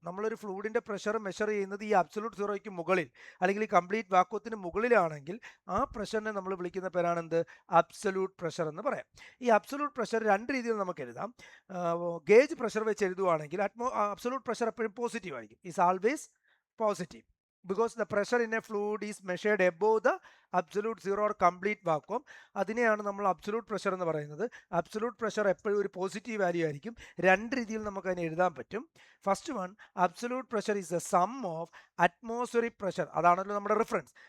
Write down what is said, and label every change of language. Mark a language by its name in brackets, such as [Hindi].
[Malayalam] നമ്മളൊരു ഫ്ലൂയിഡിൻ്റെ pressure measure ചെയ്യുന്നത് ഈ അബ്സല്യൂട്ട് സീറോയ്ക്ക് മുകളിൽ അല്ലെങ്കിൽ ഈ കംപ്ലീറ്റ് വാക്വത്തിന് മുകളിലാണെങ്കിൽ ആ പ്രഷറിനെ നമ്മൾ വിളിക്കുന്ന പേരാണെന്ത്? അബ്സല്യൂട്ട് പ്രഷർ എന്ന് പറയാം. ഈ അബ്സല്യൂട്ട് പ്രഷർ രണ്ട് രീതിയിൽ നമുക്ക് എഴുതാം. ഗേജ് പ്രഷർ വെച്ച് എഴുതുവാണെങ്കിൽ അബ്സല്യൂട്ട് പ്രഷർ എപ്പോഴും പോസിറ്റീവ് ആയിരിക്കും. [English] Is always positive because the pressure in a fluid is measured above the absolute zero or complete vacuum. [Malayalam] അതിനെയാണ് നമ്മൾ അബ്സല്യൂട്ട് പ്രഷർ എന്ന് പറയുന്നത്. അബ്സല്യൂട്ട് പ്രഷർ എപ്പോഴും ഒരു പോസിറ്റീവ് വാല്യൂ ആയിരിക്കും. രണ്ട് രീതിയിൽ നമുക്ക് അതിനെ എഴുതാൻ പറ്റും. First one, [English] absolute pressure is the sum of atmospheric pressure, [Malayalam] അതാണല്ലോ നമ്മുടെ റെഫറൻസ്.